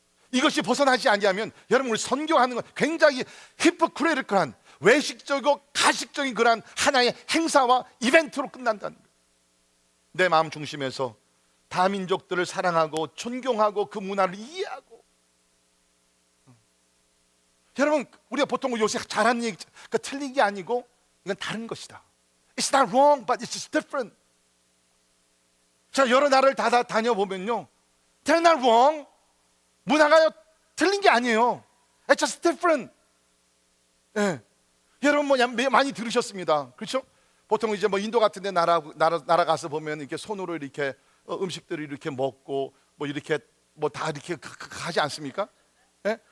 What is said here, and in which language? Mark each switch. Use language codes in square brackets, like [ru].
[ko] 이것이 벗어나지 아니하면 여러분, 우리 선교하는 건 굉장히 히포크리티컬한, 외식적이고 가식적인 그런 하나의 행사와 이벤트로 끝난다는 거예요. 내 마음 중심에서 다민족들을 사랑하고 존경하고 그 문화를 이해하고. 여러분, 우리가 보통 요새 잘하는 얘기, 그러니까 틀린 게 아니고 이건 다른 것이다. [en] It's not wrong, but it's just different. [ko] 자, 여러 나라를 다 다녀보면요, [en] They're not wrong. [ko] 문화가 틀린 게 아니에요. [en] It's just different. [ko] 예. 여러분 뭐 많이 들으셨습니다. 그렇죠? 보통 이제 뭐 인도 같은 데 나라 가서 보면 이렇게 손으로 이렇게 음식들을 이렇게 먹고 뭐 이렇게 뭐 다 이렇게 하지 않습니까? 예?